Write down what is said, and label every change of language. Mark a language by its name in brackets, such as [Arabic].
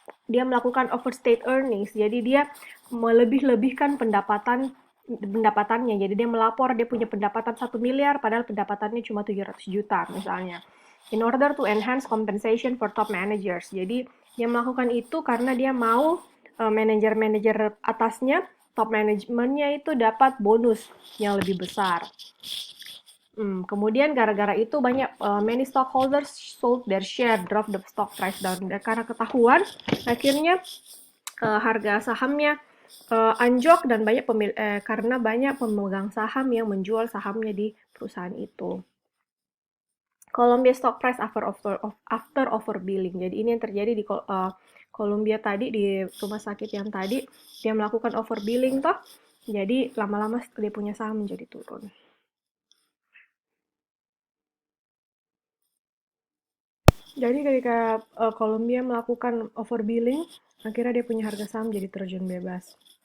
[Indonesian] dia melakukan overstate earnings, jadi dia melebih-lebihkan pendapatannya. Jadi dia melapor dia punya pendapatan 1 miliar, padahal pendapatannya cuma 700 juta misalnya. [English] In order to enhance compensation for top managers. [Indonesian] Jadi dia melakukan itu karena dia mau manajer-manajer atasnya, top manajemennya itu dapat bonus yang lebih besar. Kemudian gara-gara itu banyak [English] many stockholders sold their share, drop the stock price down. [Indonesian] Dan karena ketahuan, akhirnya harga sahamnya anjlok dan karena banyak pemegang saham yang menjual sahamnya di perusahaan itu. [English] Columbia stock price after overbilling. [Indonesian] Jadi ini yang terjadi di Columbia tadi, di rumah sakit yang tadi, dia melakukan overbilling toh. Jadi lama-lama dia punya saham menjadi turun. Jadi ketika Columbia melakukan overbilling, akhirnya dia punya harga saham jadi terjun bebas.